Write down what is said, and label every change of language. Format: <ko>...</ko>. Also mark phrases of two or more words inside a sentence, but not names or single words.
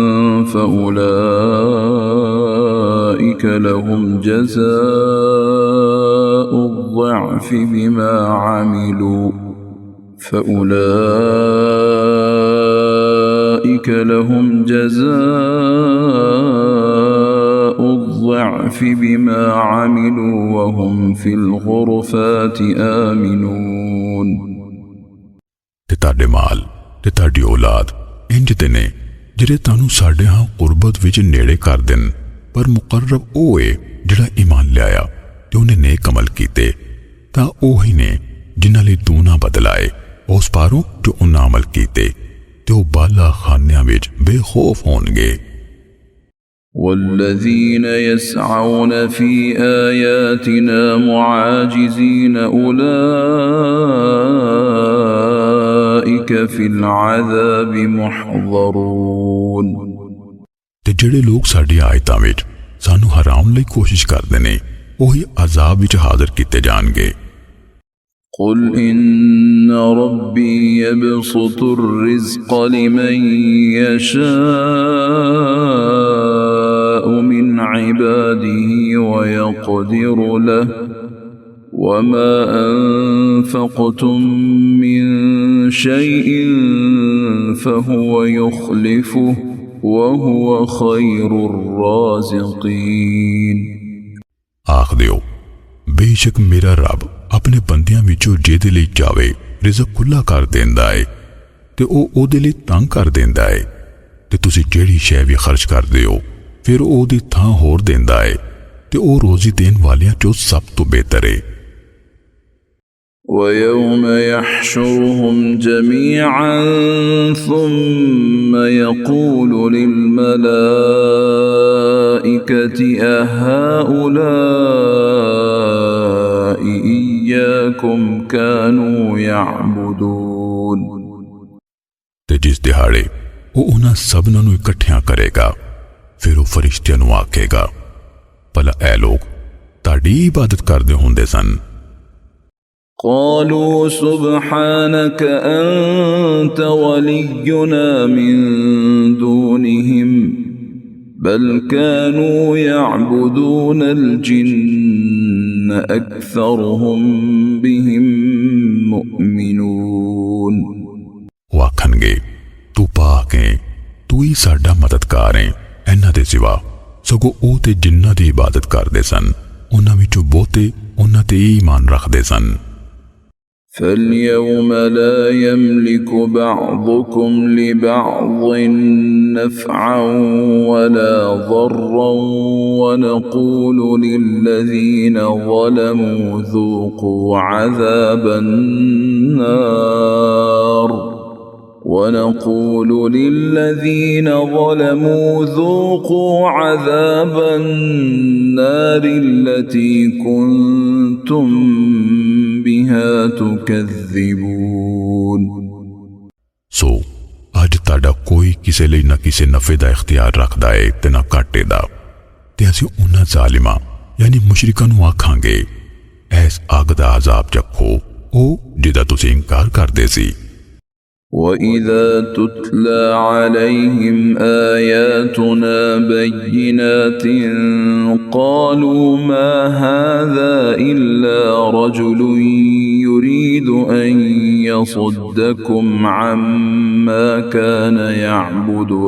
<ar>فأولئك لهم جزاء الضعف بما عملوا وهم في الغرفات آمنون।</ar> <pa>ਤੇ ਤਾਡੇ ਮਾਲ ਤੇ ਤਾਡੀ ਔਲਾਦ ਇੰਜ ਦੇ ਨੇ ਜਿਹੜੇ ਤਾਨੂ ਸਾਡੇ ਹਾਂ ਕੁਰਬਤ ਵਿਚ ਨੇੜੇ ਕਰ ਦੇਨ ਪਰ ਮੁਕਰਰਬ ਉਹ ਹੈ ਜਿਹੜਾ ਈਮਾਨ ਲਿਆਇਆ ਤੇ ਉਹਨੇ ਨੇਕ ਅਮਲ ਕੀਤੇ ਤਾਂ ਉਹੀ ਨੇ ਜਿਨ੍ਹਾਂ ਲਈ ਦੂਣਾ ਬਦਲਾਏ ਉਸ ਪਾਰੋਂ ਜੋ ਉਹਨਾਂ ਅਮਲ ਕੀਤੇ ਤੇ ਉਹ ਬਾਲਾ ਖਾਨਿਆਂ ਵਿੱਚ ਬੇਖੌਫ ਹੋਣਗੇ।</pa> <ar>والذين يسعون في آياتنا معاجزين أولئك في العذاب محضرون।</ar> <pa>ਤੇ ਜਿਹੜੇ ਲੋਕ ਸਾਡੀ ਆਇਤਾਂ ਵਿੱਚ ਸਾਨੂੰ ਹਰਾਉਣ ਲਈ ਕੋਸ਼ਿਸ਼ ਕਰਦੇ ਨੇ ਉਹੀ ਅਜ਼ਾਬ ਵਿੱਚ ਹਾਜ਼ਰ ਕੀਤੇ ਜਾਣਗੇ।</pa> <ar>قل إن ربي يبسط الرزق لمن يشاء من عباده ويقدر له وما أنفقتم من شيء فهو يخلفه وهو خير الرازقين।</ar> <pa>ਆਖ ਦਿਓ ਬੇਸ਼ੱਕ ਮੇਰਾ ਰੱਬ ਆਪਣੇ ਬੰਦਿਆਂ ਵਿੱਚੋਂ ਜਿਹਦੇ ਲਈ ਚਾਵੇ ਰਿਜ਼ਕ ਖੁੱਲਾ ਕਰ ਦਿੰਦਾ ਏ ਤੇ ਉਹ ਉਹਦੇ ਲਈ ਤੰਗ ਕਰ ਦਿੰਦਾ ਏ ਤੇ ਤੁਸੀਂ ਜਿਹੜੀ ਸ਼ੈ ਵੀ ਖਰਚ ਕਰਦੇ ਹੋ ਫਿਰ ਉਹਦੀ ਥਾਂ ਹੋਰ ਦਿੰਦਾ ਏ ਤੇ ਉਹ ਰੋਜ਼ੀ ਦੇਣ ਵਾਲਿਆਂ ਚੋਂ ਸਭ ਤੋਂ ਬਿਹਤਰ ਏ।</pa> <ar>ويوم يحشرهم جميعا ثم يقول للملائكة أهؤلاء إياكم كانوا يعبدون।</ar> <pa>ਤੇ ਜਿਸ ਦਿਹਾੜੇ ਉਹ ਉਹਨਾਂ ਸਭਨਾਂ ਨੂੰ ਇਕੱਠਿਆਂ ਕਰੇਗਾ ਫਿਰ ਉਹ ਫਰਿਸ਼ਤਿਆਂ ਨੂੰ ਆਖੇਗਾ ਭਲਾ ਇਹ ਲੋਕ ਤੁਹਾਡੀ ਇਬਾਦਤ ਕਰਦੇ ਹੁੰਦੇ ਸਨ।</pa> <ar>قالوا سبحانك أنت ولينا من دونهم بل كانوا يعبدون الجن أكثرهم بهم مؤمنون।</ar> <pa>ਆਖਣਗੇ ਤੂੰ ਪਾਕ ਹੈ ਤੂੰ ਹੀ ਸਾਡਾ ਮਦਦਗਾਰ ਹੈ ਇਹਨਾਂ ਦੇ ਸਿਵਾ ਸਗੋਂ ਉਹ ਤੇ ਜਿਨ੍ਹਾਂ ਦੀ ਇਬਾਦਤ ਕਰਦੇ ਸਨ ਉਹਨਾਂ ਵਿੱਚੋਂ ਬਹੁਤੇ ਉਹਨਾਂ ਤੇ ਈਮਾਨ ਰੱਖਦੇ ਸਨ।</pa> <ar>فاليوم لا يملك بعضكم لبعض نفعا ولا ضرا ونقول للذين ظلموا ذوقوا عذاب النار ونقول للذين ظلموا ذوقوا عذاب النار التي كنتم بها تكذبون۔</ar> <pa>ਸੋ ਅੱਜ ਤੁਹਾਡਾ ਕੋਈ ਕਿਸੇ ਲਈ ਨਾ ਕਿਸੇ ਨਫੇ ਦਾ ਇਖਤਿਆਰ ਰੱਖਦਾ ਏ ਤੇ ਨਾ ਘਾਟੇ ਦਾ ਤੇ ਅਸੀਂ ਉਹਨਾਂ ਜ਼ਾਲਿਮਾਂ ਯਾਨੀ ਮੁਸ਼ਰਿਕਾਂ ਨੂੰ ਆਖਾਂਗੇ ਐਸ ਅੱਗ ਦਾ ਅਜ਼ਾਬ ਚੱਖੋ ਉਹ ਜਿਹਦਾ ਤੁਸੀਂ ਇਨਕਾਰ ਕਰਦੇ ਸੀ।</pa> <ar>وَإِذَا تُتْلَى عَلَيْهِمْ آيَاتُنَا بَيِّنَاتٍ قَالُوا مَا هَذَا إِلَّا رَجُلٌ يُرِيدُ أَن يَصُدَّكُمْ عَمَّا كَانَ يَعْبُدُ</ar>